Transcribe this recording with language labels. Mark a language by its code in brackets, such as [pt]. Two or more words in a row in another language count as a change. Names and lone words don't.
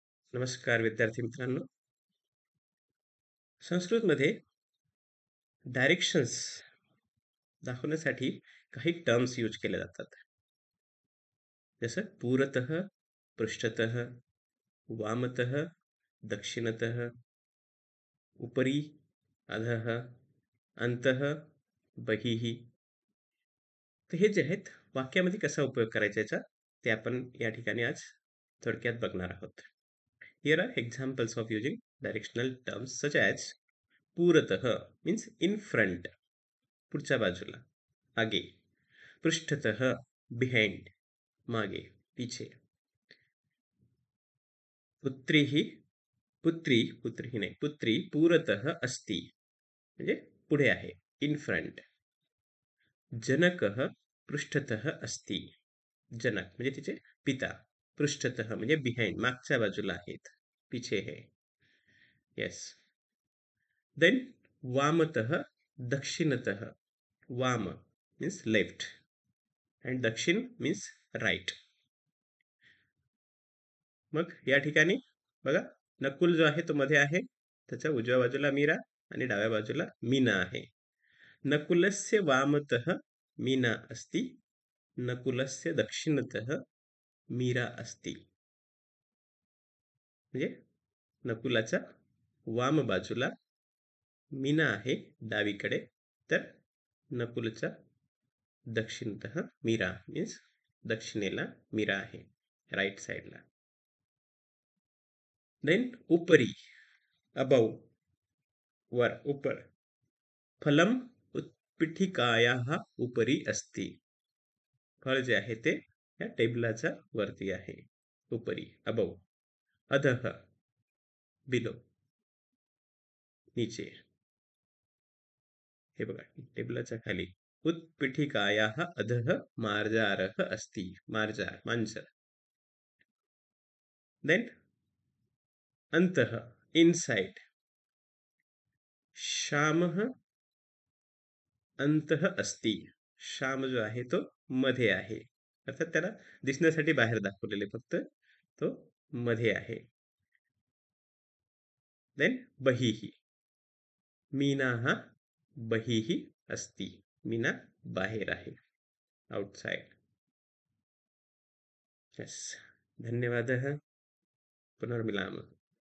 [mr] नमस्कार विद्यार्थी मित्रांनो. संस्कृतमध्ये डायरेक्शन्स दाखवण्यासाठी काही [en] terms use [mr] केले जातात. [sa] जसं पूरतः, पृष्ठतः, वामतः, दक्षिणतः, उपरी, अधः, अंतः, बहिः. [mr] तर हे जे आहेत वाक्यामध्ये कसा उपयोग करायचा याचा ते आपण या ठिकाणी आज थोडक्यात बघणार आहोत. [en] Here are examples of using directional terms such as पूरतः means in front, [mr] पुढच्या बाजूला, आगे. [sa] पृष्ठतः behind, मागे, [hi] पीछे. [mr] पुत्री ही पुत्री नाही, [sa] पुत्री पूरतः अस्ति [mr] म्हणजे पुढे आहे, [en] in front. [sa] जनकः पृष्ठतः अस्ति, [mr] जनक म्हणजे तिचे पिता. पृष्ठतः म्हणजे behind, मागच्या बाजूला आहेत, [hi] पीछे है. [en] Yes. Then [sa] वामतः दक्षिणतः. [en] वाम means left and दक्षिण means right. [mr] मग या ठिकाणी बघा, नकुल जो आहे तो मध्ये आहे, त्याच्या उजव्या बाजूला मीरा आणि डाव्या बाजूला मीना आहे. [sa] नकुलस्य वामतः मीना अस्ति, नकुलस्य दक्षिणतः मीरा अस्ति. [mr] म्हणजे नकुलाच्या वाम बाजूला मीना आहे डावीकडे, तर नकुलच्या दक्षिणतः मीरा मीन्स दक्षिणेला मीरा आहे, [en] right side. देन उपरी, अबव, वर, [hi] ऊपर. [sa] फलम उत्पीठिकायाः उपरी अस्ति. [mr] फळ जे आहे ते या टेबलाच्या वरती आहे, उपरी, [en] अबव. [sa] अधः, बिलो, नीचे. [mr] हे बघा टेबलाच्या खाली. [sa] उत्पीठिकायाः अधः मार्जारः अस्ति, मार्जार मांजर. [en] देन अंतः, इनसाइड. [sa] श्यामः अंतः अस्ति, [mr] श्याम जो आहे तो मध्ये आहे, अर्थात त्याला दिसण्यासाठी बाहेर दाखवलेले, फक्त तो मध्ये आहे. [sa] देन बहिः, मीनाः बहिः अस्ति, [mr] मीना बाहेर आहे, आउटसाइड. [en] यस. [sa] धन्यवादः. पुनर्मिलामः.